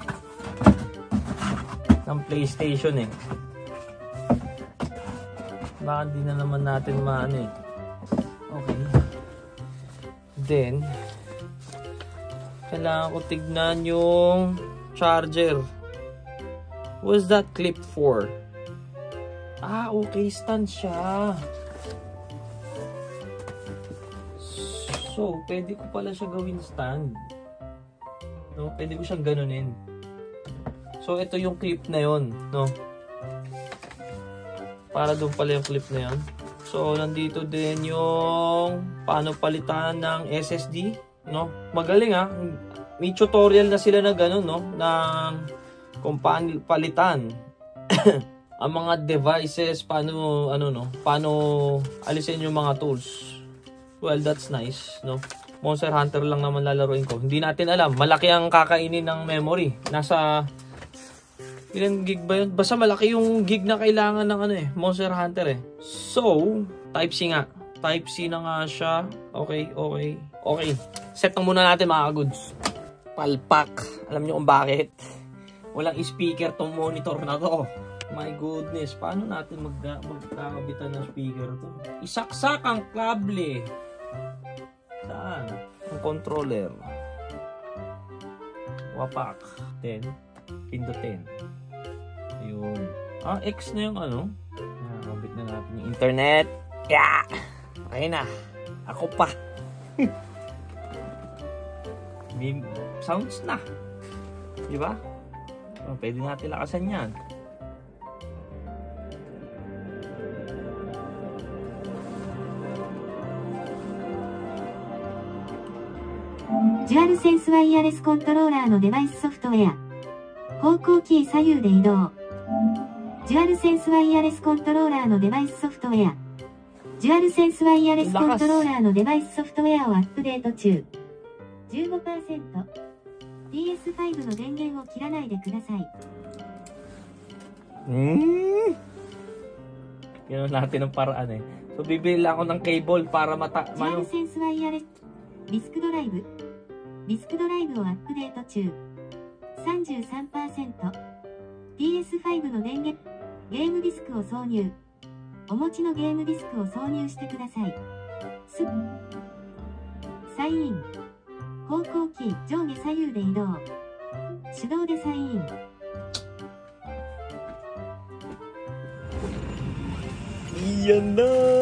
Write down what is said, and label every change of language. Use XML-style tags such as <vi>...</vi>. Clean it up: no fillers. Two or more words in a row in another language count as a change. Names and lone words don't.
<tl>Ng PlayStation eh. Baka hindi na naman natin maano eh. Okay. Then, kailangan ko tignan yung charger.</tl> <en>What's that clip for? Ah, okay.</en> <tl>Stand siya. So, pwede ko pala siya gawin stand. No? Pwede ko siyang ganunin. So, ito yung clip na yon, no? Para doon pala yung clip na yon. So, nandito din yung paano palitan ng SSD, no? Magaling ha. May tutorial na sila na gano'n, no? Na kung paano palitan ang mga devices, paano, ano, no? Paano alisin yung mga tools.</tl> <en>Well, that's nice,</en> <tl>no? Monster Hunter lang naman lalaruin ko. Hindi natin alam. Malaki ang kakainin ng memory. Nasa... Ilan gig ba yun? Basta malaki yung gig na kailangan ng ano eh. Monster Hunter eh. So, Type-C nga. Type-C na nga siya.</tl> <en>Okay, okay. Okay.</en> <tl>Set na muna natin mga goods. Palpak. Alam nyo kung bakit? Walang speaker tong monitor na to.</tl> <en>My goodness.</en> <tl>Paano natin magkakabitan ng speaker to? Isaksak ang kable. Saan? Ang controller. Wapak. 10. Pindutin. Ayun. Ah, X na yung ano. Nakakabit na natin yung internet. Yeah! Okay na. Ako pa. May sounds na. Diba? Oh, pwede natin lakasan yan.</tl> <ja>DualSense ワイヤレスコントローラーのデバイスソフトウェア。方向キー左右で移動。DualSense ワイヤレスコントローラーのデバイスソフトウェア。DualSense ワイヤレスコントローラーのデバイスソフトウェアをアップデート中。15%。PS5 の電源を切らないでください。</ja> <tl>Yan natin ang paraan eh. So, bibili lang ako ng cable para</tl> <ja>DualSense ワイヤレスディスクドライブをアップデート中 33% PS5 の電源ゲームディスクを挿入お持ちのゲームディスクを挿入してくださいサイン方向キー上下左右で移動手動でサイン</ja> <tl>Iyan na!</tl>